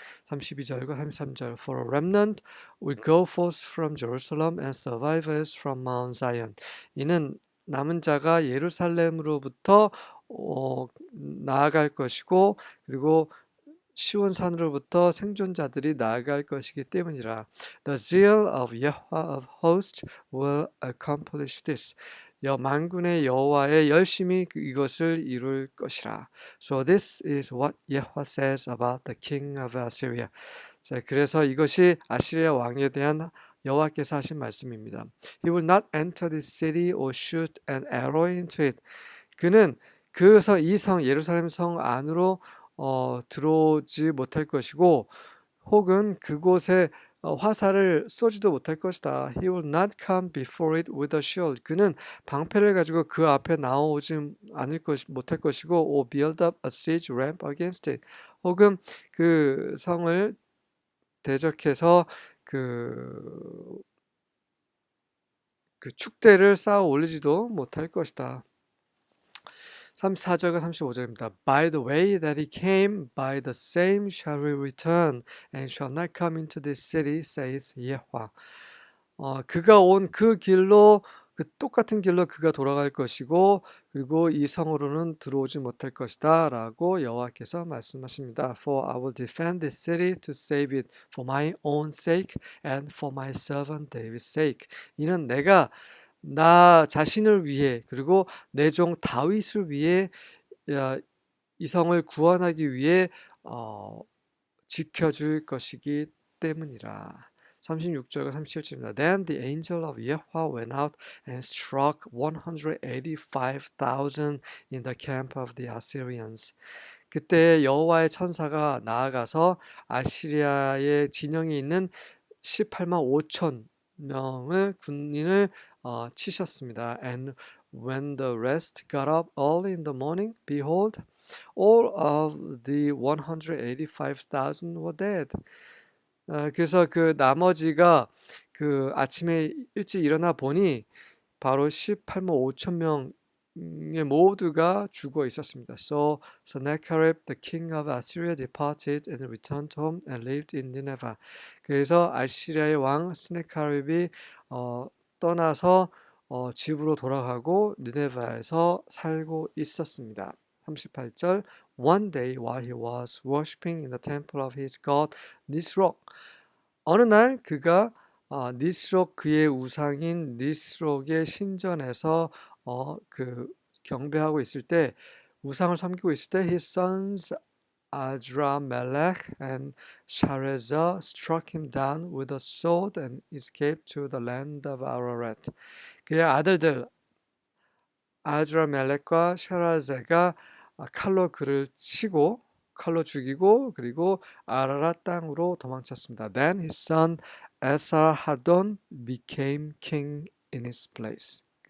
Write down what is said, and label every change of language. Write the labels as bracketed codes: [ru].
[en] 32절과 33절 For a remnant will go forth from Jerusalem and survivors from Mount Zion. [ko] 이는 남은 자가 예루살렘으로부터 나아갈 것이고 그리고 시온산으로부터 생존자들이 나아갈 것이기 때문이라. [en] The zeal of Yahweh of hosts will accomplish this. [ko] 만군의 여호와의 열심이 이것을 이룰 것이라. [en] So this is what Yahweh says about the king of Assyria. [ko] 자, 그래서 이것이 아시리아 왕에 대한 여호와께서 하신 말씀입니다. [en] He will not enter this city or shoot an arrow into it. [ko] 그는 이 성 예루살렘 성 안으로 들어오지 못할 것이고 혹은 그곳에 화살을 쏘지도 못할 것이다. [en] He will not come before it with a shield. [ko] 그는 방패를 가지고 그 앞에 나오지 못할 것이고 [en] or build up a siege ramp against it. [ko] 혹은 그 성을 대적해서 그 축대를 쌓아 올리지도 못할 것이다. 34절과 35절입니다. [en] By the way that he came, by the same shall he return, and shall not come into this city, saith Yahweh. [ko] 그가 온 그 길로 그 똑같은 길로 그가 돌아갈 것이고 그리고 이 성으로는 들어오지 못할 것이다 라고 여호와께서 말씀하십니다. [en] For I will defend this city to save it for my own sake and for my servant David's sake. [ko] 이는 내가 나 자신을 위해 그리고 내 종 다윗을 위해 이 성을 구원하기 위해 지켜줄 것이기 때문이라. 36절과 37절입니다. [en] Then the angel of Yahweh went out and struck 185,000 in the camp of the Assyrians. [ko] 그때 여호와의 천사가 나아가서 아시리아의 진영에 있는 18만 5천 명의 군인을 치셨습니다. [en] And when the rest got up early in the morning, behold, all of the 185,000 were dead. [ko] 그래서 그 나머지가 그 아침에 일찍 일어나 보니 바로 18만 5천 명 모두가 죽어 있었습니다. [en] So Sennacherib, the king of Assyria, departed and returned home and lived in Nineveh. [ko] 그래서 아시리아의 왕 스네카립이 떠나서 집으로 돌아가고 니네바에서 살고 있었습니다. [en] 38절 One day while he was worshiping in the temple of his god Nisroch. [ko] 어느 날 그가 니스록 그의 우상인 니스록의 신전에서 그 경배하고 있을 때 [en] 우상을 섬기고 있을 때 his sons Adramelech and Sharezer struck him down with a sword and escaped to the land of Ararat. [ko] 그의 아들들 아드라멜렉과 샤라제가 칼로 그를 치고 칼로 죽이고 그리고 아라랏 땅으로 도망쳤습니다. [en] Then his son 에살하돈 became king in his place.